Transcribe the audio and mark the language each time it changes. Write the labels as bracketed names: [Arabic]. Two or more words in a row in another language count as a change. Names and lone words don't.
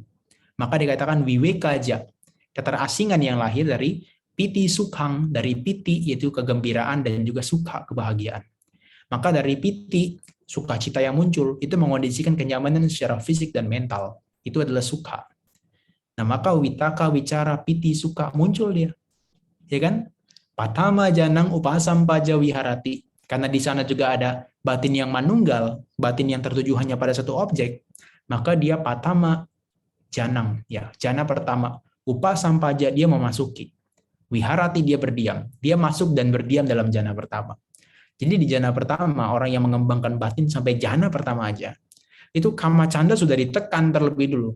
[Indonesian] Maka dikatakan viwekaja, keterasingan yang lahir dari [Pali] piti sukhang, [Indonesian] dari piti yaitu kegembiraan dan juga sukha, kebahagiaan. Maka dari piti, sukacita yang muncul, itu mengondisikan kenyamanan secara fisik dan mental. Itu adalah sukha. Nah, maka [Pali] witaka, wicara, piti, sukha [Indonesian] muncul dia. Ya kan? [Pali] Patama janang upasampaja viharati. [Indonesian] Karena di sana juga ada batin yang manunggal, batin yang tertuju hanya pada satu objek, maka dia [Pali] patama janang. [Indonesian] Ya, jana pertama. Upasampaja, dia memasuki. Viharati, dia berdiam. Dia masuk dan berdiam dalam jana pertama. Jadi di jana pertama, orang yang mengembangkan batin sampai jana pertama aja, itu [Pali] kama canda [Indonesian] sudah ditekan terlebih dulu.